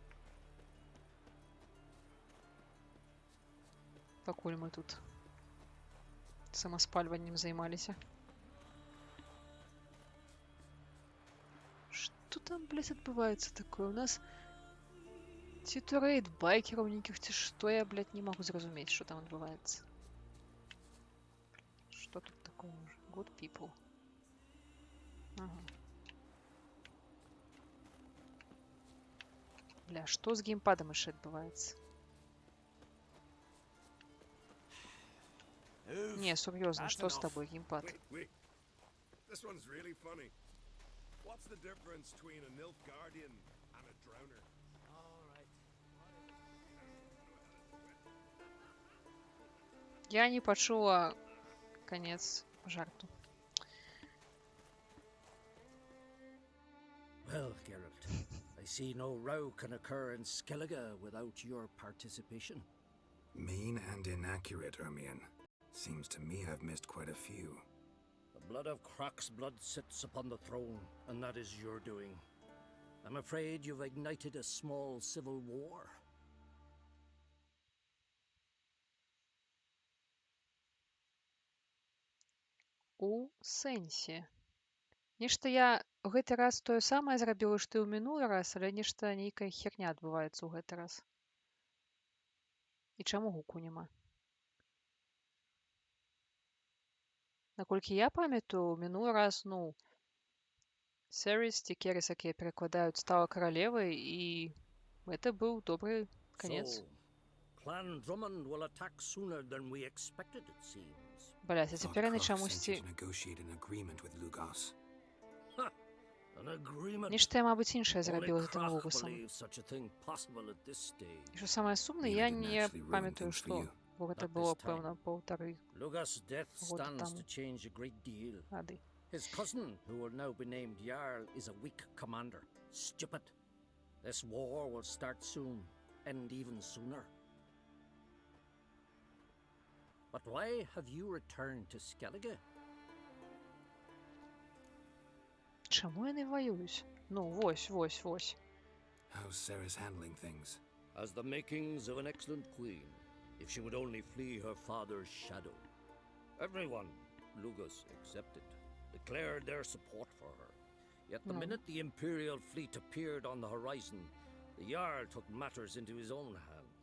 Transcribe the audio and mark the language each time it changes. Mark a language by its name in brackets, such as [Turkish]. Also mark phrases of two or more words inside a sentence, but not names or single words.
[Belarusian] Пакуль мы тут самаспальваннем займаліся. Што там, блядь, адбываецца такое? У нас ці то рэйд байкераў нейкіх, ці што, я, блядь, не магу зразумець, што там адбываецца. Што тут такое ўжо? [English] Good people. [Belarusian] Ага. Бля, што з геймпадам яшчэ адбываецца? Не, сур'ёзна, што з табой, геймпад? [English] This one's really funny. What's the difference between a Nilfgaardian and a drowner? [Belarusian] Я не пачула канец жарту. [English] Well, Geralt, I see no row can occur in Skellige without your participation. Mean and inaccurate, Ermion. Seems to me I've missed quite a few. The blood of Croc's blood sits upon the throne, and that is your doing. I'm afraid you've ignited a small civil war. [Belarusian] У сэнсе. Нешта я гэты раз тое самае зрабіла, што і ў мінулы раз, але нешта нейкая херня адбываецца ў гэты раз. І чаму гуку няма? Наколькі я памятаю, мінулы раз, ну, Серіс ці Керіс, якія перакладаюць, стала каралевай, і гэта быў добры канец. [English] So, Clan Drummond will attack sooner than we expected, it seems. [Belarusian] Блядь, а цяпер яны [English] Thought Croc sent you [Belarusian] чамусьці... [English] to negotiate an agreement with Lugos. An agreement. [Belarusian] Нешта я, мабыць, іншае [English] Only [Belarusian] зрабіла з гэтым [English] Croc [Belarusian] Лугасам. [English] believes such a thing possible at this stage. [Belarusian] І што самае сумнае, [English] Maybe [Belarusian] я [English] didn't [Belarusian] не [English] actually ruin [Belarusian] памятаю, [English] things for [Belarusian] што. [English] you. [Belarusian] Бо гэта [English] Not [Belarusian] было, [English] this time. [Belarusian] пэўна, паўтары [English] Lugas' death [Belarusian] года [English] stands [Belarusian] таму. [English] to change a great deal. [Belarusian] Гады. [English] His cousin, who will now be named Jarl, is a weak commander. Stupid. This war will start soon, end even sooner. But why have you returned to Skellige? [Belarusian] Чаму яны ваююць? Ну, вось. [English] How's Sarah's handling things? As the makings of an excellent queen, if she would only flee her father's shadow. Everyone, Lugas excepted, declared their support for her. Yet the minute the Imperial fleet appeared on the horizon, the Jarl took matters into his own hands.